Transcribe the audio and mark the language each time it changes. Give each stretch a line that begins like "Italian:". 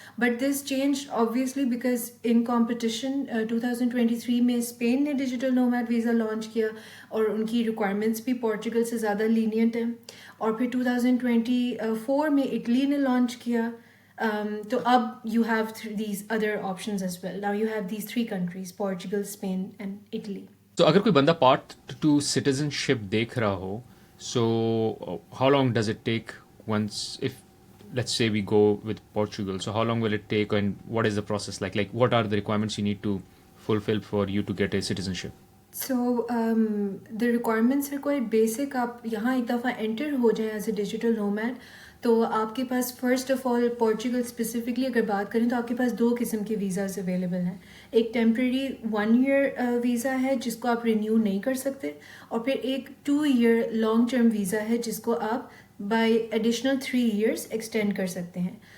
English: but this change obviously because in competition
Urdu: 2023 میں Spain نے digital nomad visa launch کیا, اور ان کی ریکوائرمنٹس بھی پورچوگل سے زیادہ لینینٹ ہیں. اور پھر 2024 میں اٹلی نے لانچ کیا.
English: تو اب you have these other options as well. Now you have these 3 countries, Portugal, Spain and Italy.
Urdu: تو اگر کوئی بندہ پارٹ ٹو سٹیزن شپ دیکھ رہا ہو,
English: So how long does it take once if let's say we go with Portugal, so how long will it take and what is the process like what are the requirements you need to fulfill for you to get a citizenship? So the requirements are quite basic.
Urdu: آپ یہاں ایک دفعہ inter ہو جائیں as a digital nomad, تو آپ کے پاس first of all Portugal specifically اگر بات کریں تو آپ کے پاس 2 قسم کے ویزاز اویلیبل ہیں. ایک ٹیمپریری 1 year ویزا ہے جس کو آپ رینیو نہیں کر سکتے, اور پھر ایک 2 year لانگ ٹرم ویزا ہے جس کو آپ بائی ایڈیشنل 3 years ایکسٹینڈ کر سکتے ہیں.